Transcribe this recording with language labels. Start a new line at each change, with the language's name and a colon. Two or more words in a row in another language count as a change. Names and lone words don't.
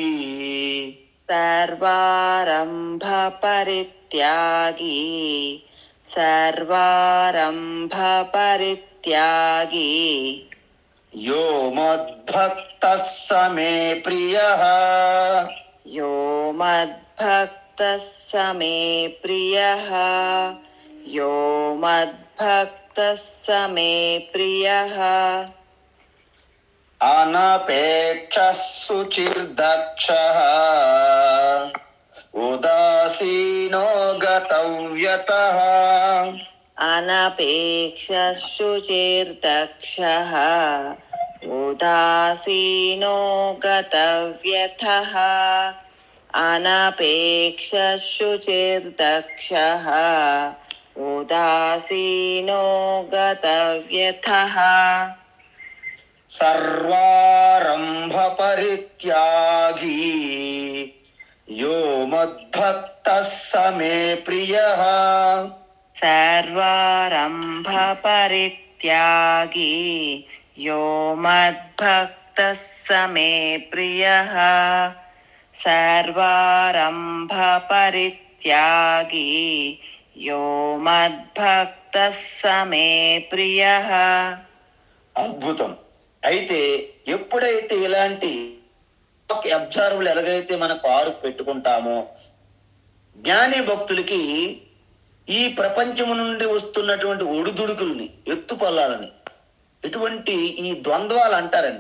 Sanskrit: सर्वारम्भ परित्यागि, सर्वारम्भ परित्यागि, यो मद्भक्तः स मे प्रियः, यो मद्भक्तः स मे प्रियः, यो मद्भक्तः स मे प्रियः अनपेक्षः शुचिर्दक्षः उदासीनो गतव्यतः. अनपेक्षः शुचिर्दक्षः उदासीनो गतव्यथः अनपेक्षः शुचिर्दक्षः उदासीनो गतव्यथः सर्वारम्भ परित्यागी यो मद्भक्तः स मे प्रियः. सर्वारम्भपरित्यागी यो मद्भक्तः स मे प्रियः सर्वारम्भपरित्यागी यो मद्भक्तः स मे प्रियः.
Telugu: అద్భుతం. అయితే ఎప్పుడైతే ఇలాంటి అబ్జర్వులు ఎలాగైతే మన కారు పెట్టుకుంటామో, జ్ఞాని భక్తులకి ఈ ప్రపంచము నుండి వస్తున్నటువంటి ఒడిదుడుకుల్ని, ఎత్తుపల్లాలని, ఇటువంటి ఈ ద్వంద్వాలు అంటారండి.